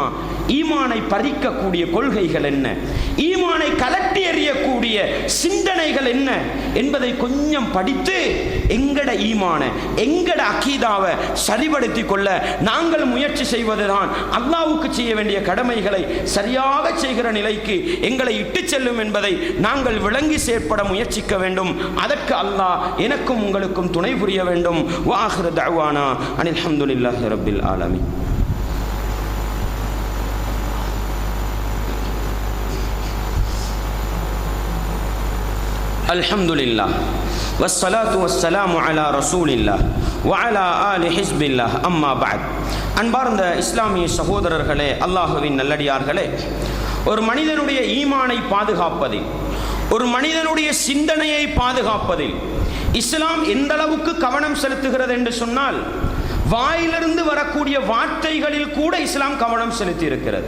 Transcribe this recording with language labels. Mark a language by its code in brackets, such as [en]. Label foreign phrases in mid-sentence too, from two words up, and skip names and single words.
[ta] ஈமானை பறிக்கக்கூடிய கொள்கைகள் என்ன, ஈமானை கலட்டி எறியக்கூடிய சிந்தனைகள் என்ன என்பதை கொஞ்சம் படித்து எங்கட ஈமான எங்கட அகீதாவை சரிபடுத்தி கொள்ள நாங்கள் முயற்சி செய்வதுதான் அல்லாஹ்வுக்கு செய்ய வேண்டிய கடமைகளை சரியாக செய்கிற நிலைக்கு எங்களை இட்டு செல்லும் என்பதை நாங்கள் விளங்கி செயற்பட முயற்சிக்க வேண்டும். அதற்கு அல்லாஹ் எனக்கும் உங்களுக்கும் துணை புரிய வேண்டும். [ar] وآخر دعوانا أن الحمد لله رب العالمين. الحمد لله والصلاة والسلام على رسول الله وعلى آل حزب الله أما بعد. [ta] அன்பார்ந்த இஸ்லாமிய சகோதரர்களே, அல்லாஹ்வின் நல்லடியார்களே, ஒரு மனிதனுடைய ஈமானை பாதுகாப்பதில், ஒரு மனிதனுடைய சிந்தனையை பாதுகாப்பதில் இஸ்லாம் எந்த அளவுக்கு கவனம் செலுத்துகிறது என்று சொன்னால், வாயிலிருந்து வரக்கூடிய வார்த்தைகளில் கூட இஸ்லாம் கவனம் செலுத்தி இருக்கிறது.